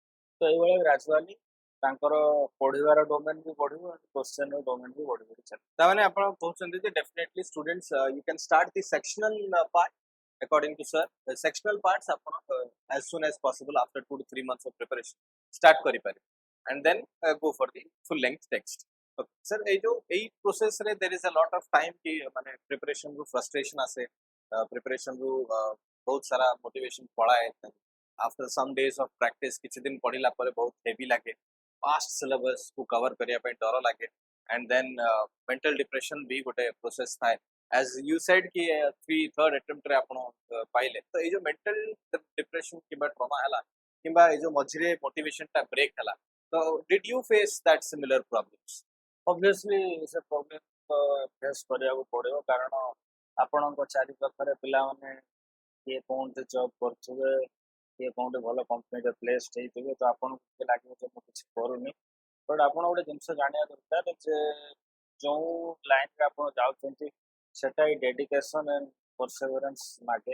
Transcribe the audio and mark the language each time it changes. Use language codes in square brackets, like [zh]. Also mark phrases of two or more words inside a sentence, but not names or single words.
[or] ତ ଏଇଭଳିଆ ଗ୍ରାଜୁଆଲି ତାଙ୍କର ପଢ଼ିବାର ଡୋମେନ୍ ବି ବଢ଼ିବ, କ୍ୱେଶ୍ଚନ୍ର ଡୋମେନ୍ ବି ବଢ଼ି ବଢ଼ି ଚାଲିବ। ତାମାନେ ଆପଣ କହୁଛନ୍ତି ଯେ [en] definitely students you can start the sectional part according to sir, sectional parts ଆପଣ as soon as possible after 2 to 3 months of preparation start କରିପାରିବେ and then go for the full length text। Okay sir, এই process ରେ there is a lot of time [or] କି ମାନେ [en] preparation ରୁ frustration ଆସେ, preparation [or] ରୁ ବହୁତ ସାରା [en] motivation ପଳାଏ, after some days of practice [or] କିଛି ଦିନ ପଢିଲା ପରେ ବହୁତ heavy ଲାଗେ, [en] past syllabus [or] କୁ cover କରିବା ପାଇଁ ଡର ଲାଗେ, [en] and then mental depression भी ଗୋଟେ process ଥାଏ। as you said [or] कि 3rd attempt ରେ ଆପଣ ପାଇଲେ, ତ ଏଇ ଯୋଉ [en] mental depression [or] କିମ୍ବା trauma ହେଲା କିମ୍ବା ଏଇ ଯୋଉ ମଝିରେ motivation ଟା break ହେଲା, ତ [en] did you face that similar problems? [or] ଅବଭିୟସଲି ସେ ପ୍ରୋବ୍ଲେମ୍ ତ ଫେସ୍ କରିବାକୁ ପଡ଼ିବ, କାରଣ ଆପଣଙ୍କ ଚାରିପାଖରେ ପିଲାମାନେ କିଏ କେଉଁଠି ଜବ୍ କରୁଥିବେ, କିଏ କେଉଁଠି ଭଲ କମ୍ପାନୀରେ ପ୍ଲେସ୍ଡ ହେଇଥିବେ, ତ ଆପଣଙ୍କୁ ଟିକେ ଲାଗିବ ଯେ ମୁଁ କିଛି କରୁନି। ବଟ୍ ଆପଣ ଗୋଟେ ଜିନିଷ ଜାଣିବା ଦରକାର ଯେ ଯେଉଁ ଲାଇନ୍ରେ ଆପଣ ଯାଉଛନ୍ତି ସେଟା ହିଁ [en] dedication and perseverance [or] ମାଗେ।